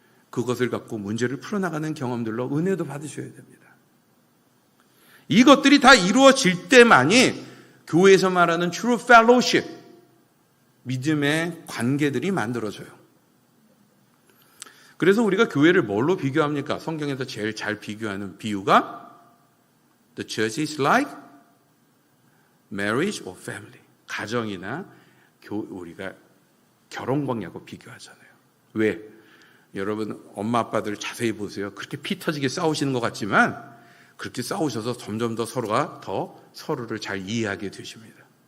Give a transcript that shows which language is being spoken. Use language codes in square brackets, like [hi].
[ko] 그것을 갖고 문제를 풀어나가는 경험들로 은혜도 받으셔야 됩니다. 이것들이 다 이루어질 때만이 교회에서 말하는 [en] true fellowship, [ko] 믿음의 관계들이 만들어져요. 그래서 우리가 교회를 뭘로 비교합니까? 성경에서 제일 잘 비교하는 비유가 [en] The church is like marriage or family. [ko] 가정이나 우리가 결혼 관계하고 비교하잖아요. 왜? 여러분 엄마 아빠들 자세히 보세요. 그렇게 피 터지게 싸우시는 것 같지만 그렇게 싸우셔서 점점 더 서로가 더 서로를 잘 이해하게 되십니다.